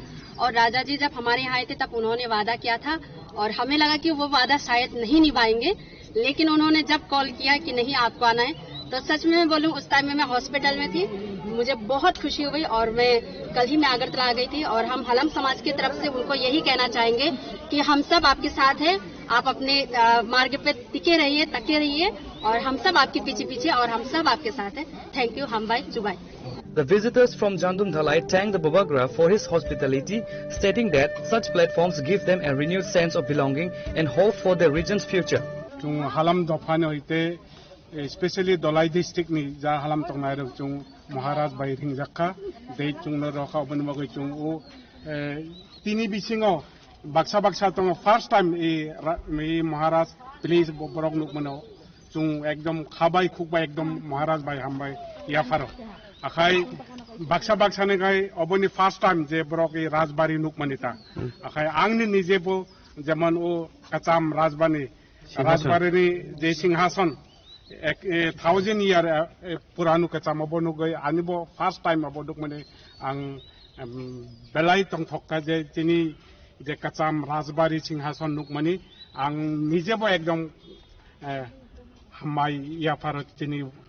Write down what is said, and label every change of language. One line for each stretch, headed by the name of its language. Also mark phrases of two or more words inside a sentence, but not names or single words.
Hindi: और राजा जी जब हमारे यहाँ आए थे तब उन्होंने वादा किया था और हमें लगा कि वो वादा शायद नहीं निभाएंगे, लेकिन उन्होंने जब कॉल किया कि नहीं आपको आना है तो सच में मैं बोलूं उस टाइम में मैं हॉस्पिटल में थी, मुझे बहुत खुशी हुई और मैं कल ही मैं अगरतला आ गई थी। और हम हलम समाज की तरफ से उनको यही कहना चाहेंगे कि हम सब आपके साथ हैं, आप अपने मार्ग पे टिके रहिए, तके रहिए और हम सब आपके पीछे पीछे और हम सब आपके साथ हैं।
English: thank you.
Hindi: हम भाई जुबाई।
English: The visitors from Jandum Dhalai thanked the Bubagra for his hospitality, stating that such platforms give them a renewed sense of belonging and hope for their region's future.
Kok Borok: Halam Dofane hoite, especially Dolai district ni ja Halam Tongairo chung Maharaj by Ringzaka, they chung na roka obenwago chung o tini bisingo baksa tong
English: first time
Kok Borok: me Maharaj please borok nukmano chung ekdom khabai khukbai ekdom Maharaj by hambai yafaro. Akai baksa ne kai oboni
English: first time
Kok Borok: je borok e Rajbari nukmanita. Akai angni nije bo jaman o kacham Rajbani Rajbari je Singhasan
English: 1000 year
Kok Borok: puranu kacham obonu gai anibo
English: first time
Kok Borok: aboduk mane ang belai tong thokka je tini je kacham Rajbari Singhasan nukmani ang nije bo ekdom hamai yafaro tini.